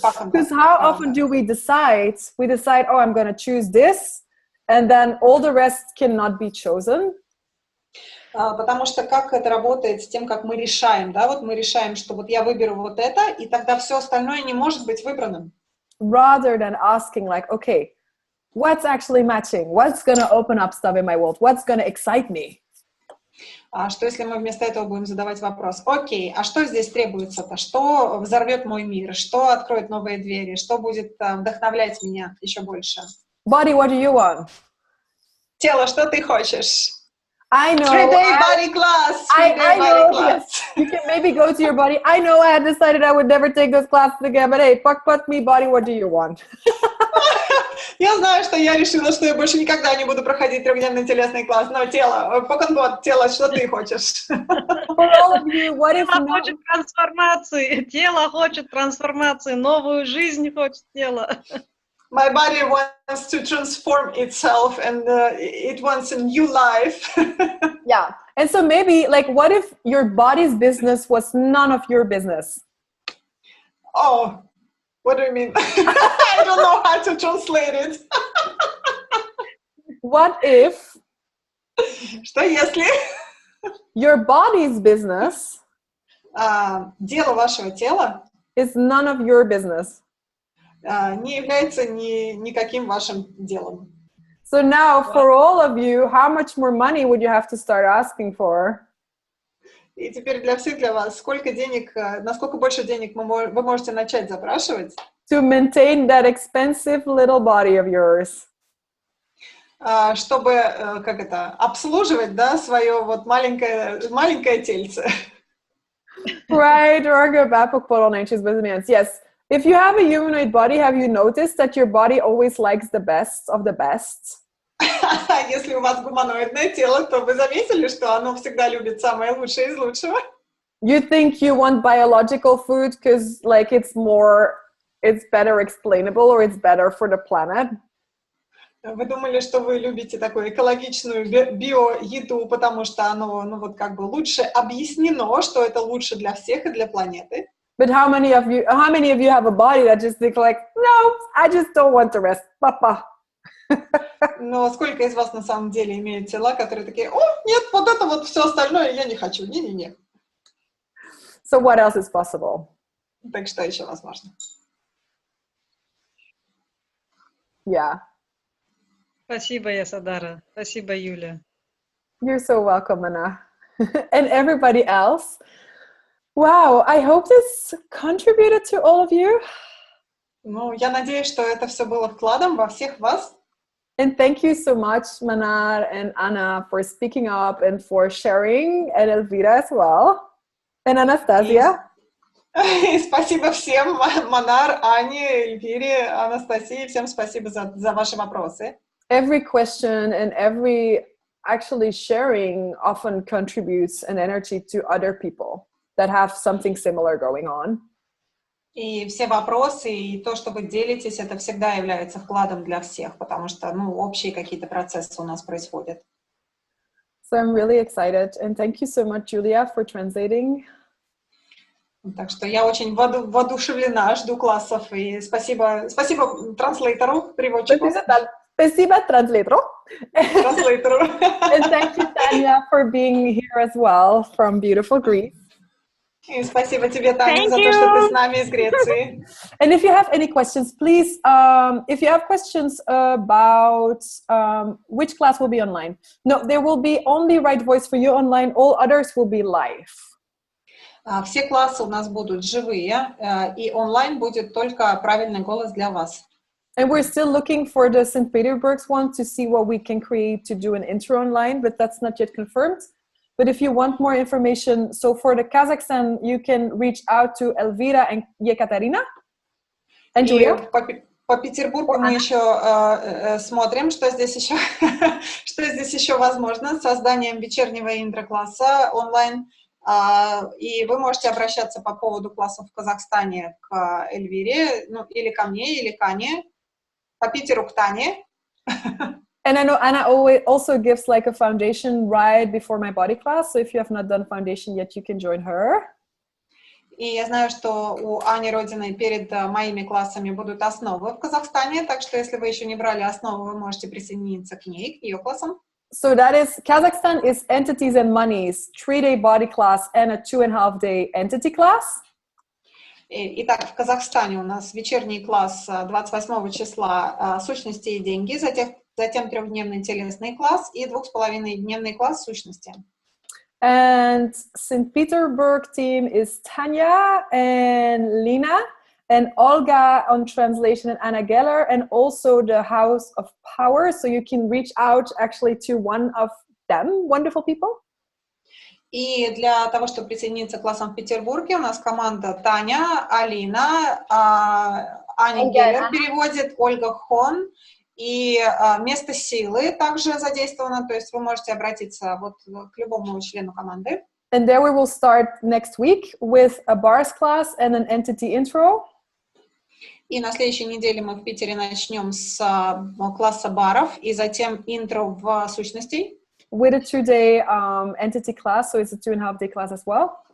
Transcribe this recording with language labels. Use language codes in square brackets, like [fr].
[en] Because how often do we decide, oh, I'm going to choose this, and then all the rest cannot be chosen? [ru] Потому что как это работает с тем, как мы решаем, да, вот мы решаем, что вот я выберу вот это, и тогда все остальное не может быть выбранным. [en] Rather than asking like, okay, what's actually matching? What's going to open up stuff in my world? What's going to excite me? [ru] Что если мы вместо этого будем задавать вопрос, окей, а что здесь требуется-то? Что взорвет мой мир? Что откроет новые двери? Что будет вдохновлять меня еще больше? [en] Body, what do you want? [ru] Тело, что ты хочешь? [en] I know. 3-day body class. 3-day body class. You can maybe go to your body. I know I had decided I would never take those classes again, but hey, fuck me, body, what do you want? [ru] Я знаю, что я решила, что я больше никогда не буду проходить 3-дневный телесный класс, но тело, тело, что ты хочешь? [en] For all of you, what if [ru] тело хочет трансформации, тело хочет трансформации, новую жизнь хочет тело. [en] My body wants to transform itself and it wants a new life. Yeah. And so maybe, like, what if your body's business was none of your business? Oh, what do you mean? I don't know how to translate it. What if [ru] Что если [en] your body's business [ru] дело вашего тела [en] is none of your business? [ru] Не является никаким вашим делом. [en] So now, for all of you, how much more money would you have to start asking for? [ru] И теперь для всех, для вас, сколько денег, насколько больше денег вы можете начать запрашивать? [en] To maintain that expensive little body of yours. [ru] Чтобы, обслуживать, да, свое вот маленькое тельце. [en] Right, or go back for nature's business. Yes. If you have a humanoid body, have you noticed that your body always likes the best of the best? [ru] Если у вас гуманоидное тело, то вы заметили, что оно всегда любит самое лучшее из лучшего? [en] You think you want biological food because like it's better explainable or it's better for the planet? [ru] Вы думали, что вы любите такую экологичную био-еду, потому что оно, ну вот как бы лучше объяснено, что это лучше для всех и для планеты. [en] But how many of you have a body that just think like, no, I just don't want the rest, papa. [ru] Но сколько из вас на самом деле имеют тела, которые такие, о, нет, вот это вот все остальное я не хочу, не-не-не. [en] So what else is possible? [ru] Так что еще возможно? [en] Yeah. [ru] Спасибо, Yasodhara. Спасибо, Юля. [en] You're so welcome, Anna. And everybody else. Wow, I hope this contributed to all of you. [ru] Ну, я надеюсь, что это все было вкладом во всех вас. [en] And thank you so much, Manar and Anna, for speaking up and for sharing, and Elvira as well, and Anastasia. [ru] И спасибо всем, Манар, Ане, Эльвире, Анастасии, всем спасибо за ваши вопросы. [en] Every question and every actually sharing often contributes an energy to other people that have something similar going on. [ru] И все вопросы, и то, что вы делитесь, это всегда является вкладом для всех, потому что, ну, общие какие-то процессы у нас происходят. [en] So I'm really excited, and thank you so much, Julia, for translating. [ru] Так что я очень воодушевлена, жду классов, и спасибо транслейтору, переводчику. Спасибо, транслейтору. Транслейтору. [en] And thank you, Tanya, for being here as well from beautiful Greece. [ru] И спасибо тебе, Таня, за то, что ты с нами из Греции. [en] And if you have any questions, please, if you have questions about which class will be online. No, there will be only Right Voice for You online. All others will be live. [ru] Все классы у нас будут живые, и онлайн будет только правильный голос для вас. [en] And we're still looking for the St-Petersburg one to see what we can create to do an intro online, but that's not yet confirmed. But if you want more information, so for the Kazakhstan, you can reach out to Elvira and Yekaterina. And Julia. [ru] По Петербургу мы еще смотрим, что здесь еще возможно с созданием вечернего интро-класса онлайн. И вы можете обращаться по поводу классов в Казахстане к Эльвире, ну, или ко мне, или к Ане, по Питеру к Тане. [en] And I know Anna also gives like a foundation right before my body class. So if you have not done foundation yet, you can join her. [ru] И я знаю, что у Ани Родиной перед моими классами будут основы в Казахстане, так что если вы еще не брали основы, вы можете присоединиться к ней, к ее классам. [en] So that is, Kazakhstan is entities and monies, 3-day body class and a 2.5-day entity class. [ru] Итак, в Казахстане у нас вечерний класс 28 числа сущности и деньги, затем 3-дневный телесный класс и 2,5-дневный класс сущности. [en] And St-Petersburg team is Tanya and Lina and Olga on translation and Anna Geller, and also the House of Power. So you can reach out actually to one of them, wonderful people. [ru] И для того, чтобы присоединиться к классам в Петербурге, у нас команда Таня, Алина, Аня Геллер переводит, Ольга Хон, и место силы также задействовано, то есть вы можете обратиться вот к любому члену команды. [en] And there we will start next week with a bars class and an entity intro. [ru] И на следующей неделе мы в Питере начнем с класса баров и затем интро в сущностей. [en] With a 2-day entity class, so it's a 2.5-day class as well.